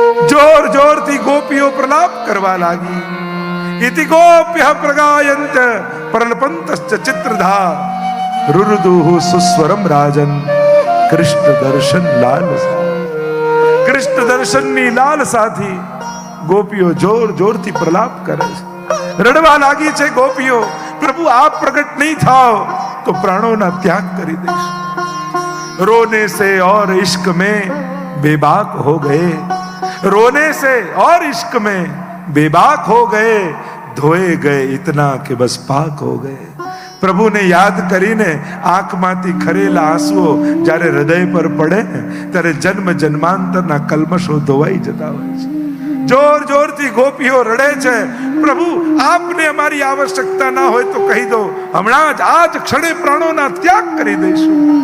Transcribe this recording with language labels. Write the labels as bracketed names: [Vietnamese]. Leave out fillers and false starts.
[Gujarati] જોર જોરથી ગોપીઓ પ્રલાપ કરવા લાગી. [Sanskrit] ઇતિ ગોપ્ય પ્રગાયંત પ્રલપંતશ્ચ ચિત્રધા, રુરુદુઃ સુસ્વરમ રાજન કૃષ્ણ દર્શન લાલસા. [Gujarati] કૃષ્ણ દર્શનની લાલસાથી ગોપીઓ જોર જોરથી પ્રલાપ કરે છે, રડવા લાગી છે ગોપીઓ. પ્રભુ આપ પ્રગટ નહીં થાઓ તો પ્રાણોના ત્યાગ કરી દઈશ. [Hindi] રોને સે और इश्क में बेबाक हो गए, रोने से और इश्क में बेबाक हो गए, धोए गए इतना कि बस पाक हो गए. [Gujarati] પ્રભુને યાદ કરીને આંખમાંથી ખરેલા આંસુઓ જ્યારે હૃદય પર પડે ત્યારે જન્મ જન્માંતરના કલ્મશો ધોવાઈ જતા હોય છે. જોર જોરથી ગોપીઓ રડે છે, પ્રભુ આપને અમારી આવશ્યકતા ના હોય તો કહી દો, હમણાં જ આ જ ક્ષણે પ્રાણોના ત્યાગ કરી દઈશું.